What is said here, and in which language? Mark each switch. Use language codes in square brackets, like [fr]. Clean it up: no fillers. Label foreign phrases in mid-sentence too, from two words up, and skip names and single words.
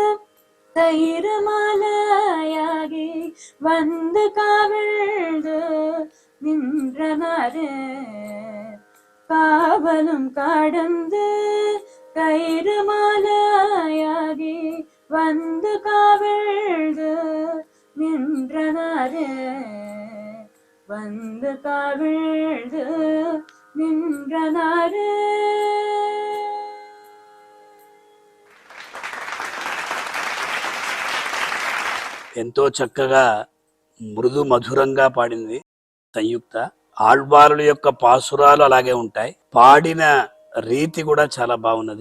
[ta] தயிர்மலையாகி வந்து காவிழ்ந்து நின்றனரே காவலும் கடந்து கயிறுமாலையாகி வந்து காவிழ்ந்து நின்றனரே வந்து காவிழ்ந்து நின்றனரே. [te] ఎంతో చక్కగా మృదు మధురంగా పాడింది సంయుక్త. ఆళ్వారుల యొక్క పాసురాలు అలాగే ఉంటాయి, పాడిన రీతి కూడా చాలా బాగున్నది.